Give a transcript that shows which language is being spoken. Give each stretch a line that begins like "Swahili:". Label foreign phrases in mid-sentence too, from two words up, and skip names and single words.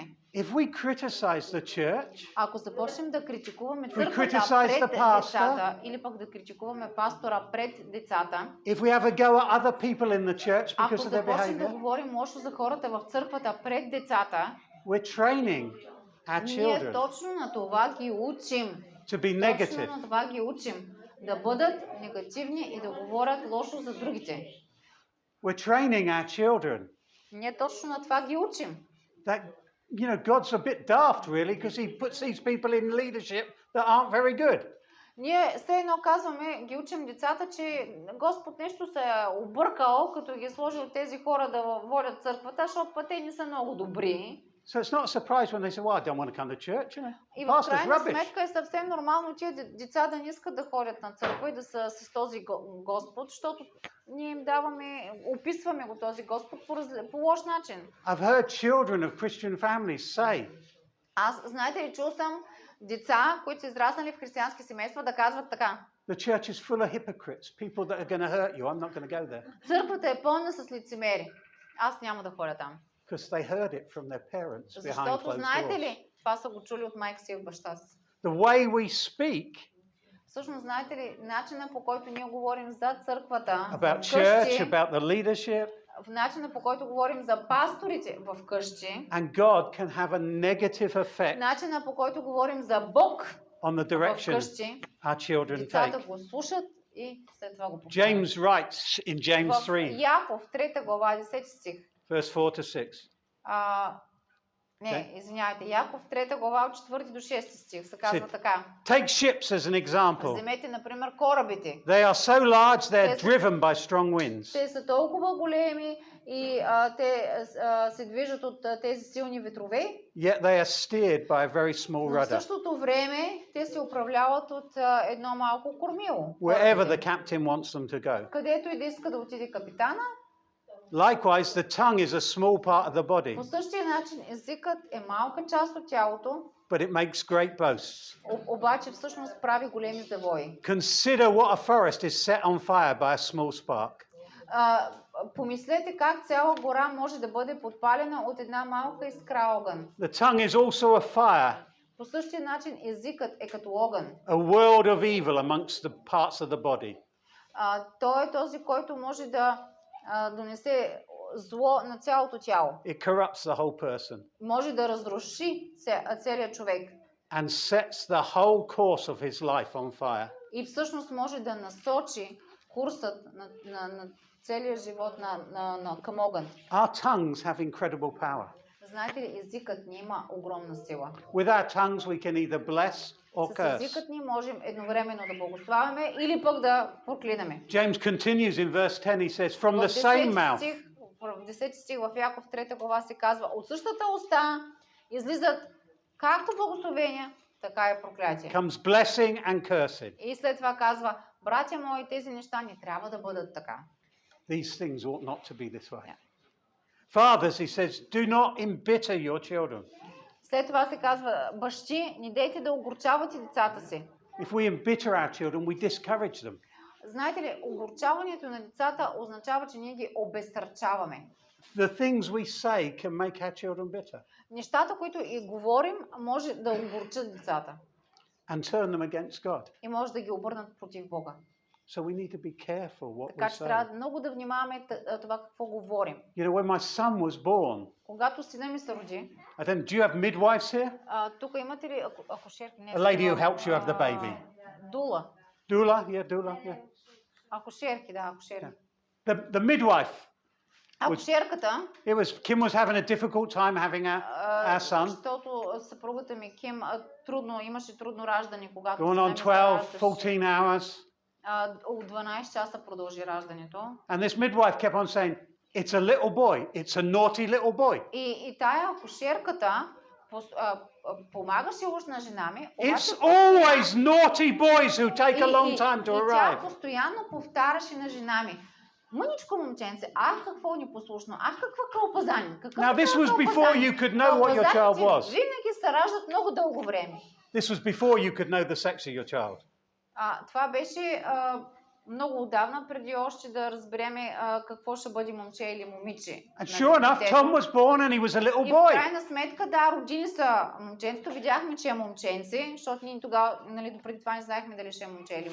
English: If we criticize the church,
Bulgarian: Ако започнем да критикуваме
English: we
Bulgarian: църквата
English: criticize
Bulgarian: пред
English: the pastor,
Bulgarian: децата, или пък да критикуваме пастора пред децата,
English: if we have a go at other people in the church
Bulgarian: ако
English: because of their
Bulgarian: започнем да
English: behavior,
Bulgarian: говорим лошо за хората в църквата пред децата,
English: we're training our
Bulgarian: ние
English: children
Bulgarian: точно на това ги учим.
English: to be negative.
Bulgarian: Точно на това ги учим. Да бъдат негативни и да говорят лошо за другите.
English: We're training our children
Bulgarian: Ние точно на това ги учим.
English: that, you know, God's a bit daft really because he puts these people in leadership that aren't very good.
Bulgarian: Ние все едно казваме, ги учим децата, че Господ нещо се е объркал, като ги е сложил тези хора да водят църквата, защото пък те не са много добри.
English: So it's not a surprise when they say, "Well, I don't want to come to church." You know,
Bulgarian: И в
English: pastor's
Bulgarian: крайна
English: rubbish.
Bulgarian: сметка е съвсем нормално тия деца да не искат да ходят на църква и да са с този Господ, защото ние им даваме, описваме го този Господ по лош начин.
English: I've heard children of Christian families say,
Bulgarian: Аз, знаете ли, чул съм деца, които са израснали в християнски семейства, да казват така.
English: "The church is full of hypocrites, people that are going to hurt you. I'm not going to go there."
Bulgarian: Църквата е пълна с лицемери. Аз няма да ходя там.
English: Because they heard it from their parents behind
Bulgarian: Защото
English: closed
Bulgarian: знаете
English: doors.
Bulgarian: ли, това са го чули от майка си и от баща си.
English: The way we speak
Bulgarian: Всъщност, знаете ли, начина по който ние говорим за църквата,
English: about
Bulgarian: вкъщи,
English: church, about the leadership,
Bulgarian: в начина по който говорим за пасторите в къщи,
English: and God can have a negative effect
Bulgarian: начина по който говорим за Бог
English: on the
Bulgarian: в
English: direction
Bulgarian: къщи,
English: our children
Bulgarian: децата
English: take.
Bulgarian: го слушат и след това го повтарят.
English: James writes in James
Bulgarian: В 3, Яков, 3 глава, 10 стих.
English: verse 4 to 6.
Bulgarian: Извинявайте, Яков 3 глава от 4 до 6 стих се казва така.
English: Take ships as an example.
Bulgarian: Вземете, например, корабите.
English: They are so large they're Yes. driven by strong winds.
Bulgarian: Те са толкова големи и те се движат от тези силни ветрове.
English: Yet they are steered by a very small
Bulgarian: Но в
English: rudder.
Bulgarian: същото време те се управляват от едно малко кормило.
English: Wherever the
Bulgarian: корабите.
English: captain wants them to go.
Bulgarian: Където и да иска да отиде капитана.
English: Likewise, the tongue is a small part of the body,
Bulgarian: По същия начин езикът е малка част от тялото,
English: but it makes great boasts.
Bulgarian: обаче всъщност прави големи завои.
English: Consider what a forest is set on fire by a small spark.
Bulgarian: Помислете как цяла гора може да бъде подпалена от една малка искра огън.
English: The tongue is also a fire,
Bulgarian: По същия начин езикът е като огън.
English: a world of evil amongst the parts of the body.
Bulgarian: Той е този, който може да донесе зло на цялото тяло.
English: It corrupts the whole person
Bulgarian: Може да разруши целият човек.
English: and sets the whole course of his life on fire.
Bulgarian: И всъщност може да насочи курсът на целия живот към огън.
English: Our tongues have incredible power.
Bulgarian: Знаете ли, езикът ни има огромна сила.
English: With our tongues we can either bless or
Bulgarian: С
English: curse.
Bulgarian: езикът ни можем едновременно да благославяме или пък да проклинаме.
English: James continues in verse 10, he says, from
Bulgarian: В
English: the same
Bulgarian: 10
English: mouth.
Bulgarian: стих, в 10 стих в Яков 3 глава се казва: от същата уста излизат както благословения, така и проклятие.
English: Comes blessing and cursing.
Bulgarian: И след това казва: братя мои, тези неща не трябва да бъдат така.
English: These things ought not to be this way. Fathers, he says, do not embitter your children.
Bulgarian: След това се казва: бащи, не дейте да огорчавате децата си.
English: If we embitter our children, we discourage them.
Bulgarian: Знаете ли, огорчаването на децата означава, че ние ги обезсърчаваме.
English: The things we say can make our children bitter
Bulgarian: Нещата, които и говорим, може да огорчат децата
English: and turn them against God.
Bulgarian: и може да ги обърнат против Бога.
English: So we need to be careful what we
Bulgarian: Така че трябва
English: say.
Bulgarian: много да внимаваме това какво говорим.
English: You know, when my son was born,
Bulgarian: Когато сина ми се роди,
English: do you have midwives here?
Bulgarian: тук имате ли акушерки? Не,
English: A lady who helps you have the baby.
Bulgarian: Дула.
English: Doula, yeah.
Bulgarian: Акушерки, да, акушерки.
English: The midwife.
Bulgarian: Акушерката,
English: Kim was having a difficult time having our son.
Bulgarian: защото съпругата ми Ким имаше трудно раждане, когато
English: Going on
Bulgarian: сина ми
English: 12, 14 hours.
Bulgarian: от 12 часа продължи раждането.
English: And this midwife kept on saying, it's a little boy, it's a naughty little boy.
Bulgarian: И тая акушерката помагаше уж на жена ми.
English: It's always naughty boys who take a long time to
Bulgarian: И тя
English: arrive.
Bulgarian: постоянно повтаряше на жена ми: мъничко момченце, ах какво непослушно, ах каква кълпазанин.
English: Now this was before you could know what your child was.
Bulgarian: Винаги се раждат много дълго време.
English: This was before you could know the sex of your child.
Bulgarian: Това беше много отдавна, преди още да разбереме какво ще бъде момче или момиче.
English: And sure enough, Tom was born and he was a little
Bulgarian: И в
English: boy.
Bulgarian: крайна сметка, да, родини са момченцето. Видяхме, че е момченце, защото ние тогава, допреди това не знаехме дали ще е момче или